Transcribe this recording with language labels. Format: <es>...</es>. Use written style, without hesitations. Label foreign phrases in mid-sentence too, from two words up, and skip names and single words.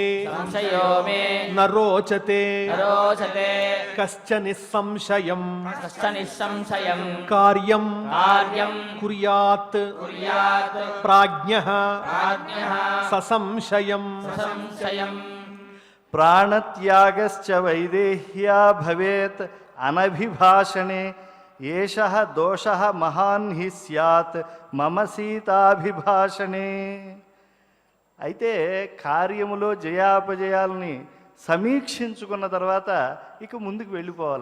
<sa>संशयो मे న రోచతే न रोचते కశ్చ నిస్సంశయం कश्च निःसंशयम् కార్యం कार्यम् కుర్యాత్ कुर्यात् ప్రాజ్ఞః प्राज्ञः ససంశయం संशयम् ప్రాణత్యాగశ్చ వైదేహ్యా భవేత్ అనభిభాషణే ఏషః దోషః మహాన్ హి స్యాత్ మమ సీతాభిభాషణే.</sa> <te>అయితే కార్యములో జయాపజయాలని సమీక్షించుకున్న తర్వాత ఇక ముందుకు వెళ్ళిపోవాలి.</te>